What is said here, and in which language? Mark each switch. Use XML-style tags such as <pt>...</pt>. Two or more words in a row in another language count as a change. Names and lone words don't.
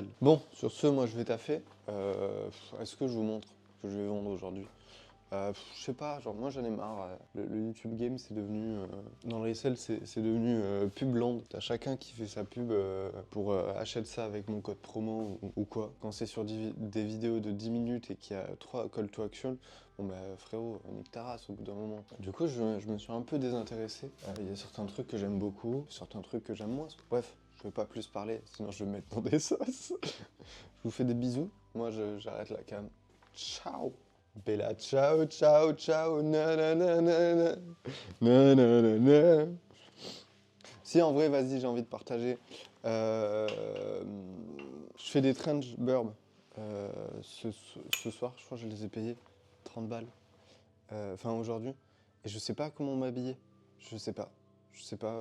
<fr>Bon, sur ce, moi je vais taffer. Est-ce que je vous montre que je vais vendre aujourd'hui? Je sais pas, genre moi j'en ai marre. Le YouTube Game c'est devenu. Dans le resell c'est devenu Publand. T'as chacun qui fait sa pub pour achète ça avec mon code promo ou quoi. Quand c'est sur des vidéos de 10 minutes et qu'il y a 3</fr> <en>call to action,</en> <fr>bon bah frérot, nique ta race au bout d'un moment. Du coup je me suis un peu désintéressé. Il y a certains trucs que j'aime beaucoup, certains trucs que j'aime moins. Bref, je vais pas plus parler, sinon je vais me mettre dans des sauces. Je vous fais des bisous. Moi j'arrête la cam. Ciao!</fr> <it>Bella ciao ciao ciao na na na na na na na na na.</it> <fr>Si en vrai vas-y j'ai envie de partager. Je fais des trench burb ce soir, je crois que je les ai payés 30 balles. Enfin aujourd'hui. Et je sais pas comment m'habiller. Je sais pas. Je sais pas.</fr>